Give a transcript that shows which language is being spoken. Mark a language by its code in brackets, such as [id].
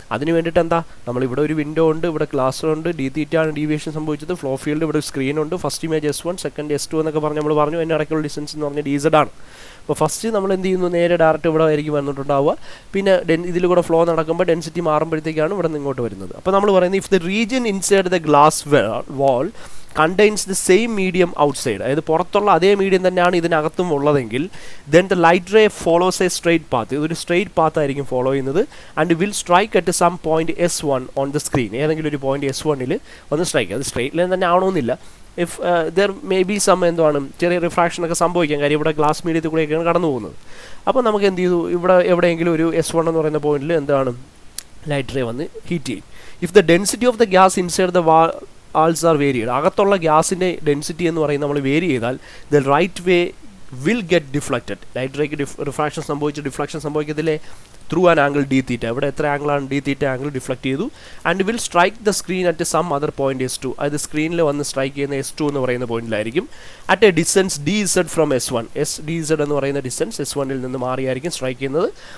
[ml] അതിന് വേണ്ടിയിട്ട് എന്താ, നമ്മളിവിടെ ഒരു വിൻഡോ ഉണ്ട്, ഇവിടെ ക്ലാസ് ഉണ്ട്, d θ ആണ് ഡീവിയേഷൻ സംഭവിച്ചത്, ഫ്ലോ ഫീൽഡ് ഇവിടെ സ്ക്രീനുണ്ട്, first image S1 second S2 എന്നൊക്കെ പറഞ്ഞ് നമ്മൾ പറഞ്ഞു. അതിൻ്റെ ഇടയ്ക്കുള്ള ഡിസ്റ്റൻസ് എന്ന് പറഞ്ഞാൽ DZ ആണ്. അപ്പോൾ ഫസ്റ്റ് നമ്മൾ എന്ത് ചെയ്യുന്നു, നേരെ ഡയറക്റ്റ് ഇവിടെ ആയിരിക്കും വന്നിട്ടുണ്ടാവുക. പിന്നെ ഇതിൽ കൂടെ ഫ്ലോ നടക്കുമ്പോൾ ഡെൻസിറ്റി മാറുമ്പോഴത്തേക്കാണ് ഇവിടെ നിന്ന് ഇങ്ങോട്ട് വരുന്നത്. അപ്പോൾ നമ്മൾ പറയുന്നത് [en] if the region inside the glass wall contains the same medium outside, [ml] അതായത് പുറത്തുള്ള അതേ മീഡിയം തന്നെയാണ് ഇതിനകത്തും ഉള്ളതെങ്കിൽ [en] then the light ray follows a straight path, [ml] ഇതൊരു സ്ട്രെയിറ്റ് പാത്ത് ആയിരിക്കും ഫോളോ ചെയ്യുന്നത്, [en] and will strike at some point S1 on the screen, [ml] ഏതെങ്കിലും ഒരു പോയിന്റ് S1ൽ വന്ന് സ്ട്രൈക്ക്. അത് സ്ട്രെയിറ്റ് ലൈൻ തന്നെ ആവണമെന്നില്ല. [en] if there may be some [ml] എന്താണ് ചെറിയ റിഫ്രാക്ഷൻ ഒക്കെ സംഭവിക്കാം, കാര്യം ഇവിടെ ഗ്ലാസ് മീഡിയത്തിൽ കൂടെയൊക്കെയാണ് കടന്നു പോകുന്നത്. അപ്പോൾ നമുക്ക് എന്ത് ചെയ്തു, ഇവിടെ എവിടെയെങ്കിലും ഒരു S1 എന്ന് പറയുന്ന പോയിന്റിൽ എന്താണ് ലൈറ്റ് റേ വന്ന് ഹീറ്റ് ചെയ്യും. [en] if the density of the gas inside the walls are varied, [ml] അകത്തുള്ള ഗ്യാസിൻ്റെ ഡെൻസിറ്റി എന്ന് പറയുന്നത് നമ്മൾ വേരി ചെയ്താൽ [en] the right way will get deflected, [ml] light rake refraction സംഭവിച്ച് deflection സംഭവിക്കത്തില്ലേ [en] through an angle D theta, [ml] ഇവിടെ എത്ര ആംഗിളാണ് ഡി തീറ്റ ആംഗിൾ ഡിഫ്ലക്റ്റ് ചെയ്തു, [en] and will strike the screen at some other point S2, [ml] അതായത് സ്ക്രീനിൽ വന്ന് സ്ട്രൈക്ക് ചെയ്യുന്ന S2 എന്ന് പറയുന്ന പോയിന്റിലായിരിക്കും, [en] at a distance DZ from S1, [ml] DZ എന്ന് പറയുന്ന ഡിസ്റ്റൻസ് S1ൽ നിന്ന് മാറിയായിരിക്കും സ്ട്രൈക്ക് ചെയ്യുന്നത്,